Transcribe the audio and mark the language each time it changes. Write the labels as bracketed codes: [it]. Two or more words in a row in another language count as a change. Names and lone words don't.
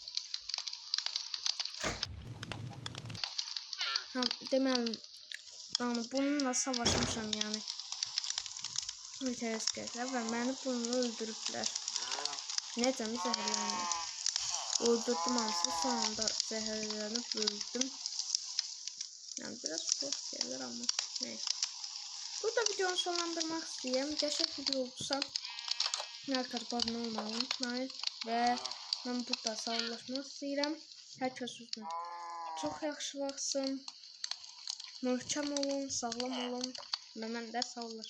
[az] Deməli, yani bununla savaşmışam yani. Mütəəssirlər və məni bununla öldürüblər. Necəmi zəhərləndim. Öldürdüm hamısı, sonunda zəhərlənib öldüm. [tr] Yani biraz çok gelir ama neyse. [az] Burada videonu sonlandırmak istəyirəm. Qəşəng video olursa like abone olmayı unutmayın və mən burada sağollaşmaq istəyirəm. Hər kəs özünə çox yaxşı baxsın. Möhkəm olun, sağlam olun və mən də sağollaşmalıyım.